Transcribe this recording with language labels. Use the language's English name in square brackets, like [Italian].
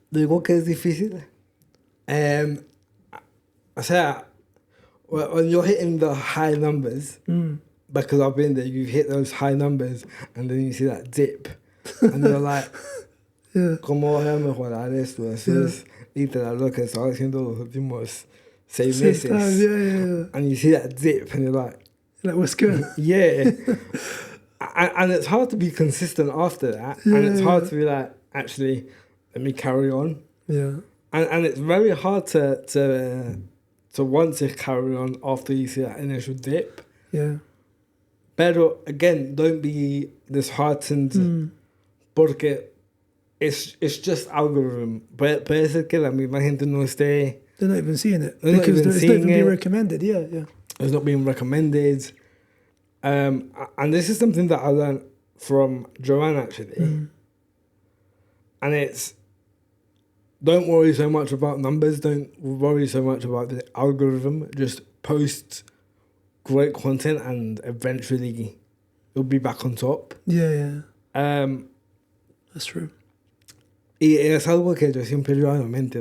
[Spanish] Digo que es difícil. O sea, [English] when you're hitting the high numbers, because I've been there, you hit those high numbers, and then you see that dip, and you're like, [Spanish] ¿cómo voy a mejorar esto? Eso es literal lo que estaba haciendo los últimos 6 meses. [English] And you see that dip, and you're like, what's good? Yeah. And it's hard to be consistent after that, and it's hard to be like, actually, let me carry on. Yeah. And it's very hard to want to carry on after you see that initial dip. Yeah. [Spanish] Pero [English] again, don't be disheartened [Spanish] porque [English] it's just algorithm. [Spanish] Puede ser que la misma gente no esté... [English] They're not even seeing it. Because it's not even being recommended. Yeah. It's not being recommended. And this is something that I learned from Joanne, actually. And it's, don't worry so much about numbers. Don't worry so much about the algorithm. Just post great content and eventually it'll be back on top. Yeah. That's true. [Spanish] Y es algo que yo siempre llevo en la mente.